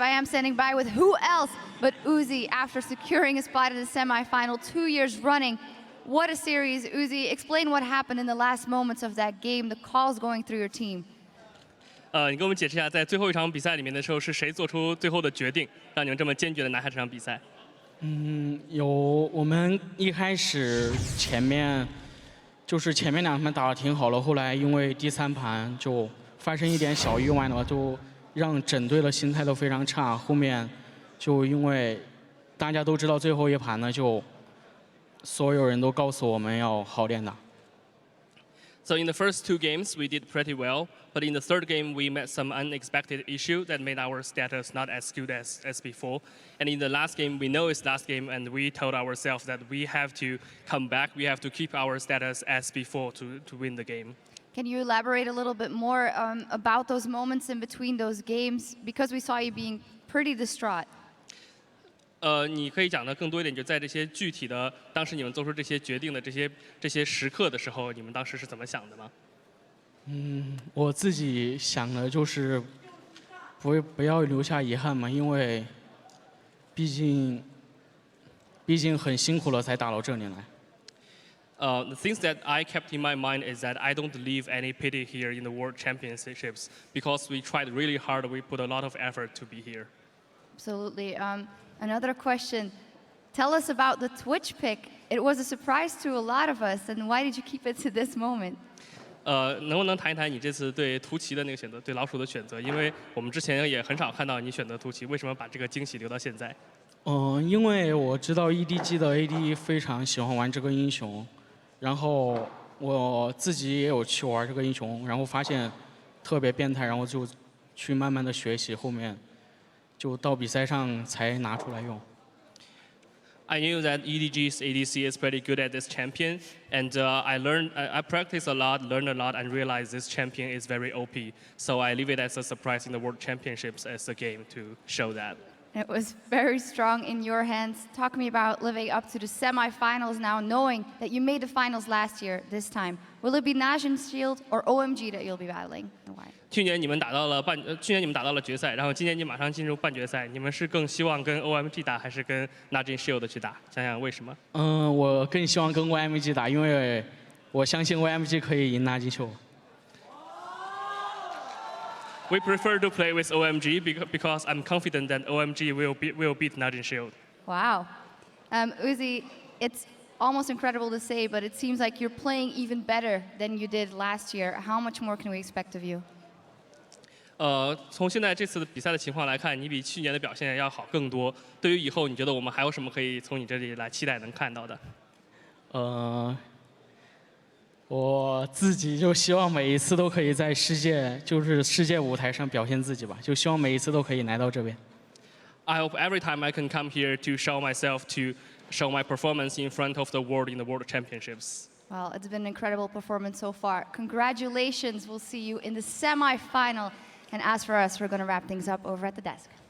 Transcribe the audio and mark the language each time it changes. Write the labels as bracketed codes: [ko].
[en] I am standing by with who else but Uzi after securing a spot in the semifinal 2 years running. What a series, Uzi. Explain what happened in the last moments of that game, the calls going through your team. [zh] 你跟我们解释一下，在最后一场比赛里面的时候，是谁做出最后的决定，让你们这么坚决的拿下这场比赛？我们一开始前面2盘打得挺好了，后来因为第3盘就发生一点小意外呢，就让整队的心态都非常差。后面就因为大家都知道最后一盘呢，就所有人都告诉我们要好点打。 [en] So in the first 2 games, we did pretty well, but in the 3rd game, we met some unexpected issue that made our status not as good as before. And in the last game, we know it's last game, and we told ourselves that we have to come back, we have to keep our status as before to win the game. Can you elaborate a little bit more about those moments in between those games? Because we saw you being pretty distraught. [zh] 你可以讲的更多一点，就在这些具体的当时你们做出这些决定的这些时刻的时候，你们当时是怎么想的吗？我自己想的就是不要留下遗憾嘛，因为毕竟很辛苦了才打到这里来。 [en] The things that I kept in my mind is that I don't leave any pity here in the World Championships because we tried really hard, we put a lot of effort to be here. Absolutely. Another question. Tell us about the Twitch pick. It was a surprise to a lot of us, and why did you keep it to this moment? [zh] 能不能谈一谈你这次对图奇的那个选择，对老鼠的选择？因为我们之前也很少看到你选择图奇，为什么把这个惊喜留到现在？因为我知道 EDG 的 AD 非常喜欢玩这个英雄，然后我自己也有去玩这个英雄，然后发现特别变态，然后就去慢慢的学习，后面就到比赛上才拿出来用。 [en] I knew that EDG's ADC is pretty good at this champion, and I practiced a lot, learned a lot, and realized this champion is very OP. So I leave it as a surprise in the World Championships as a game to show that. It was very strong in your hands. Talk to me about living up to the semifinals now, knowing that you made the finals last year, this time. Will it be Najin's Shield or OMG that you'll be battling? And why? [zh] 去年你们打到了决赛，然后今年你马上进入半决赛，你们是更希望跟 OMG 打，还是跟 Najin Shield 去打？想想为什么？我更希望跟 OMG 打，因为我相信 OMG 可以赢 Najin Shield。 [en] We prefer to play with OMG because I'm confident that OMG will beat Najin Shield. Wow. Uzi, it's almost incredible to say, but it seems like you're playing even better than you did last year. How much more can we expect of you? [zh] 从现在这次的比赛的情况来看，你比去年的表现要好更多。对于以后，你觉得我们还有什么可以从你这里来期待能看到的？我自己就希望每一次都可以在世界舞台上表现自己吧，就希望每一次都可以来到这边。 [en] I hope every time I can come here to show myself, to show my performance in front of the world in the World Championships. Well, it's been an incredible performance so far. Congratulations. We'll see you in the semifinal. And as for us, we're going to wrap things up over at the desk.